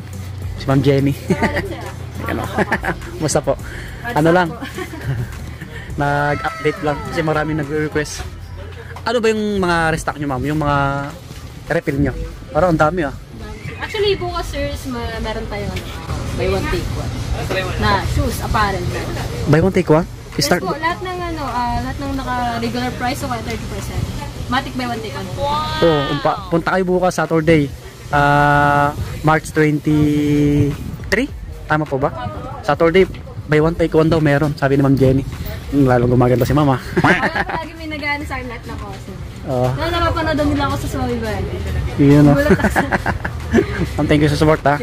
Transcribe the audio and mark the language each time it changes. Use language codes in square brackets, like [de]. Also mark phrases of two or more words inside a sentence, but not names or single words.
[tl] Si Ma'am Jenny. Ano? Basta po. Ano lang. Nag-update lang kasi maraming nag-request. Ano ba yung mga restock nyo ma'am? Yung mga refill nyo? Parang ang dami ah. Actually bukas sir, meron tayong [en] buy one take one. [tl] Na shoes, apparel. [en] Buy one take one? [tl] Start po, lahat ng lahat ng naka- [en] regular price [tl] o kaya 30%. [en] Matic buy one take one. [tl] So, punta kayo bukas Saturday. March 23? Tama po ba? Saturday, [en] buy one take one [tl] daw meron. Sabi ni Ma'am Jenny. Lalong gumaganda si Mama. Lagi may nag-ano sa akin lahat ng koso. Napapanood nila ako sa Swabi Band. Yun o. [en] Thank you [tl] sa support ha.